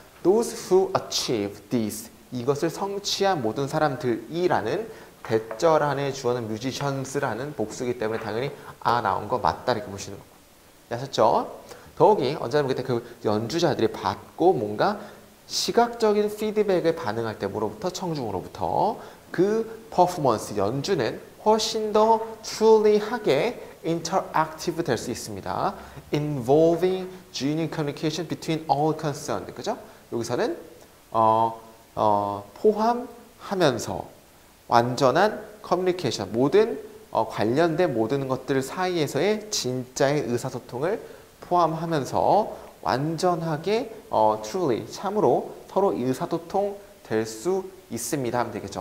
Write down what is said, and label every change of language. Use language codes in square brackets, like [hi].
[ko] Those who achieve this, 이것을 성취한 모든 사람들이라는 대절 안에 주어는 musicians라는 복수이기 때문에 당연히 나온 거 맞다 이렇게 보시는 거고. 아셨죠? 더욱이 언제나 그때 그 연주자들이 받고 뭔가 시각적인 피드백에 반응할 때 뭐로부터? 청중으로부터 그 퍼포먼스, 연주는 훨씬 더 truly하게 interactive 될 수 있습니다. [en] involving genuine communication between all concerned. [ko] 그죠? 여기서는 포함하면서 완전한 커뮤니케이션, 모든 관련된 모든 것들 사이에서의 진짜의 의사소통을 포함하면서 완전하게 truly, 참으로 서로 의사소통 될 수 있습니다 하면 되겠죠.